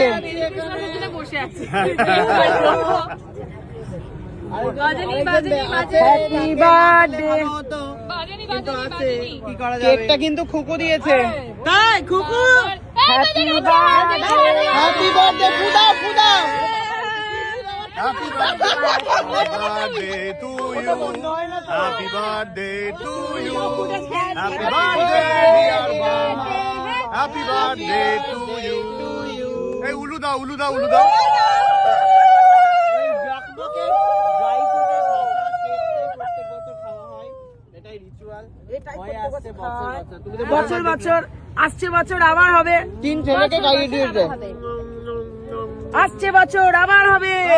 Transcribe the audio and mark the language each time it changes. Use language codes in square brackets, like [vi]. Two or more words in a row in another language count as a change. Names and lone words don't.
[bn] বসে আছে। কেকটা কিন্তু খুকু দিয়েছে। তাই খুকু [en] Happy birthday. [bn] ফুদাও ফুদাও। [en] Happy birthday to you. Happy birthday to you. Happy birthday, dear mama. Happy birthday to you. [bn] Hey, উলু দাও, উলু দাও, উলু দাও. বছর বছর আসছে, বছর আবার হবে। 3 ছেলেকে খাইয়ে দিয়েছে। আসছে বছর আবার হবে।